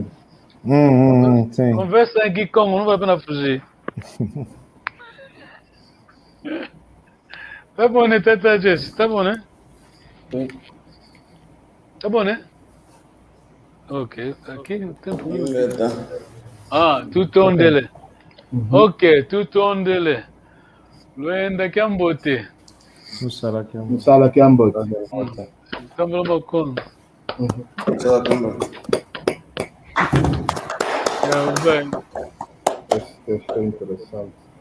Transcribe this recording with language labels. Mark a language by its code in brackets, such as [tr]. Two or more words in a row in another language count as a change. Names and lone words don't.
[pt] Sim. Conversa aqui como, não vale a pena fugir. Tá bom, né, Tata Jess? Tá bom, né? Tá bom, né? Ok, aqui o tempo... [kg] tutondele. Ok, tutondele. Luenda Kambote. Musala Kiambote. [pt] Estamos no balcão. Bem. Esse texto é interessante.